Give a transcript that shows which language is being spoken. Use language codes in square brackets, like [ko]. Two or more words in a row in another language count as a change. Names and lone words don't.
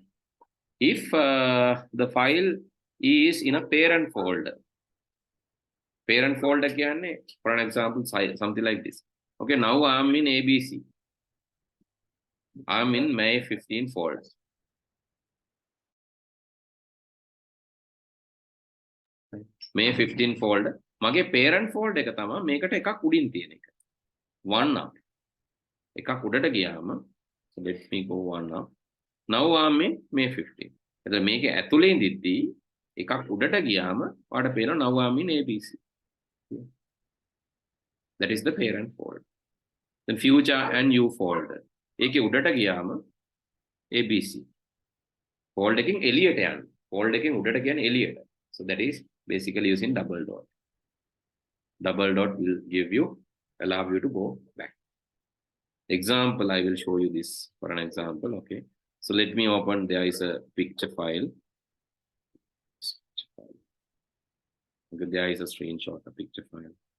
[en] If the file is in a parent folder again, for an example, something like this. Okay, now I'm in ABC. I'm in May 15 folder. May 15 folder. [si] Mage [en] parent folder [si] එක තමයි මේකට එකක් උඩින් තියෙන එක. 1 up. එකක් උඩට ගියාම, [en] so let me go 1 up. Now I'm in May 15. [si] එතකොට මේක ඇතුලේ ඉඳිද්දී එකක් උඩට ගියාම ඔයාලට පේනවා [en] now I'm in ABC. That is the parent folder. Then future and U folder. [si] ඒකේ උඩට ගියාම ABC. Folder එකකින් එළියට යන්න. Folder එකකින් උඩට කියන්නේ එළියට. [en] So that is basically using double dot. Double dot will allow you to go back. Example, I will show you this for an example. Okay. So let me open, there is a picture file. Okay, there is a screenshot, a picture file.